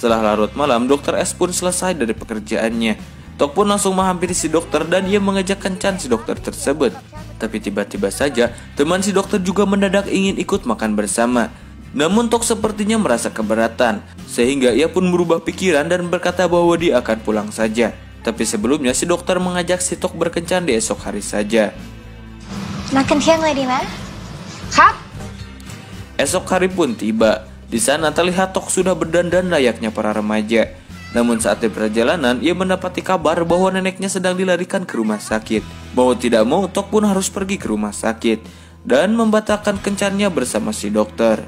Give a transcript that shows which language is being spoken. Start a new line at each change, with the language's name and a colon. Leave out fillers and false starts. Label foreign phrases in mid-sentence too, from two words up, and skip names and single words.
Indonesian: Setelah larut malam, Dokter S pun selesai dari pekerjaannya. Tok pun langsung menghampiri si dokter dan ia mengajak kencan si dokter tersebut. Tapi tiba-tiba saja, teman si dokter juga mendadak ingin ikut makan bersama. Namun Tok sepertinya merasa keberatan, sehingga ia pun berubah pikiran dan berkata bahwa dia akan pulang saja. Tapi sebelumnya si dokter mengajak si Tok berkencan di esok hari saja.
Thai: นัดกันเที่ยงเลยดีไหม ครับ
Indonesian: Esok hari pun tiba. Di sana terlihat Tok sudah berdandan layaknya para remaja. Namun saat di perjalanan, ia mendapati kabar bahwa neneknya sedang dilarikan ke rumah sakit. Mau tidak mau, Tok pun harus pergi ke rumah sakit dan membatalkan kencannya bersama si dokter.